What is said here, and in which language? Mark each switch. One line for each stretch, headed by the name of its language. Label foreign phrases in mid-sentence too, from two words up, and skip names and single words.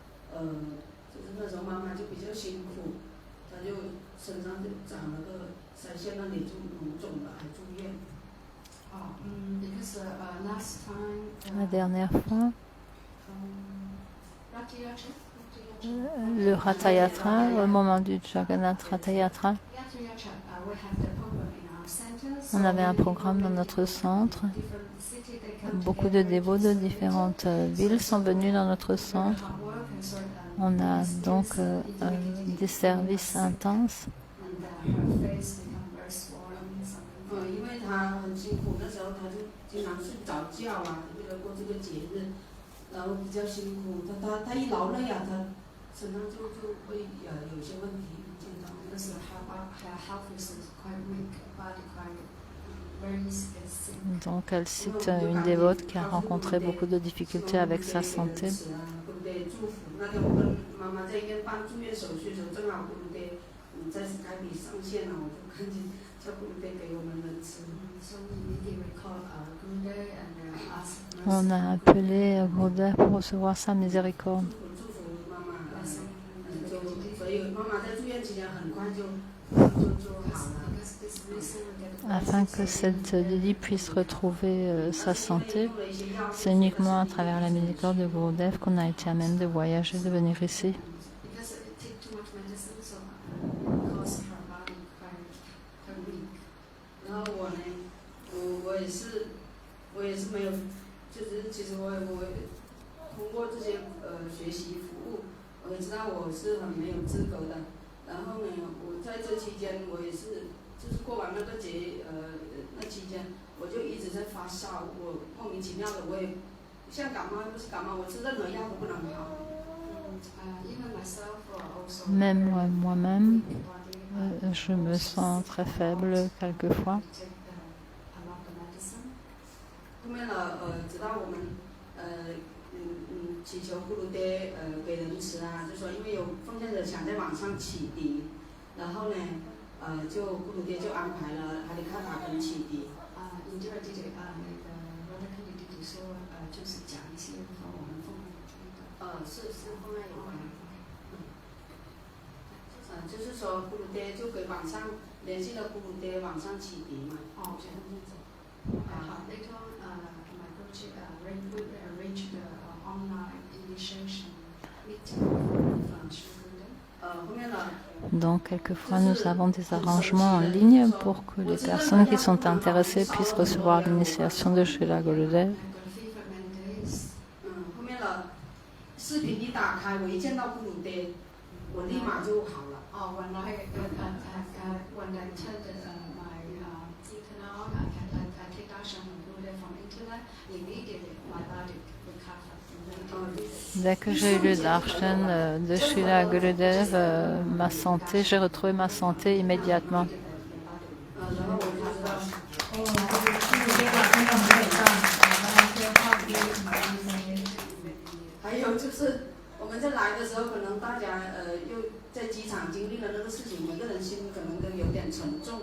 Chinese: 就是那时候妈妈就比较辛苦，她就身上就长了个腮腺那里就脓肿了，还住院。
English: Because last time
French: La dernière fois, le Ratha Yatra, au moment du Jagannath Ratha Yatra, on avait un programme dans notre centre. Beaucoup de dévots de différentes villes sont venus dans notre centre. On a donc des services intenses.
Chinese: 因为他很辛苦，那时候他就经常睡不着觉啊，为了过这个节日，然后比较辛苦。他一劳累啊，他身上就会有一些问题，健康。
English: Because her health is quite weak, body quite very sick.
French: Donc elle cite une dévote qui a rencontré beaucoup de difficultés avec sa santé.
Chinese: 那天我跟妈妈在医院办住院手续的时候，正好咕噜爹在 Skype 上线了，我就看见叫咕噜爹给我们人吃。
English: So we immediately called Gurudev and asked
French: On a appelé Gurudev pour recevoir sa miséricorde.
Chinese: 祝福妈妈，所以妈妈在住院期间很快就好了。
French: Afin que cette Didi puisse retrouver sa santé, c'est uniquement à travers la miséricorde de Gurudev qu'on a été à même de voyager, de venir ici.
Chinese: 然后我呢，我也是没有，就是其实我通过这些学习服务，我也知道我是很没有资格的。然后呢，我在这期间我也是，就是过完那个节那期间，我就一直在发烧，我莫名其妙的我也像感冒又不是感冒，我吃任何药都不能好。
French: Même moi-même, je me sens très faible quelquefois.
Chinese: 后面呢，直到我们祈求咕噜爹给人吃啊，就说因为有奉献者想在网上启迪，然后呢，就咕噜爹就安排了哈利卡塔跟启迪。就是讲一些和我们奉献是奉献有关。就是说咕噜爹就给网上联系了咕噜爹网上启迪嘛。哦，这样子。
English: 好 ，later on, my coach arranged the online initiation meeting from Shri.
Chinese: 后面呢？
French: Donc, quelquefois, nous avons des arrangements en ligne pour que les personnes qui sont intéressées puissent recevoir l'initiation de Srila Gurudev.
Chinese: 后面呢，视频一打开，我一见到咕噜爹，我立马就好了。
English: When I entered my channel, I take darshan from Gurudev from internet. Immediately, my body recovered.
French: Dès que j'ai eu le darshan de Srila Gurudev, j'ai retrouvé ma santé immédiatement.
Chinese: 还有就是我们在来的时候，可能大家又在机场经历了那个事情，每个人心可能都有点沉重。